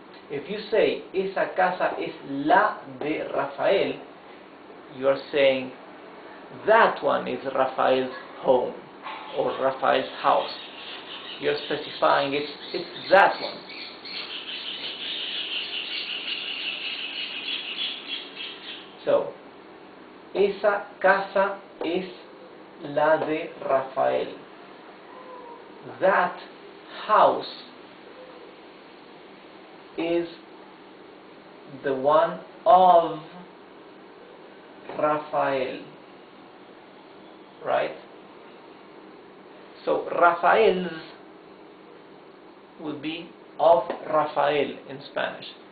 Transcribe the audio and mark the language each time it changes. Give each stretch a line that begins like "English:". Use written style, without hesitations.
English: If you say,
Spanish: esa casa es la de Rafael,
English: you are saying, that one is Rafael's home or Rafael's house. You're specifying it's that one.
Spanish: So, esa casa es la de Rafael.
English: That house is the one of Rafael. Right? So, Rafael's would be of Rafael in Spanish.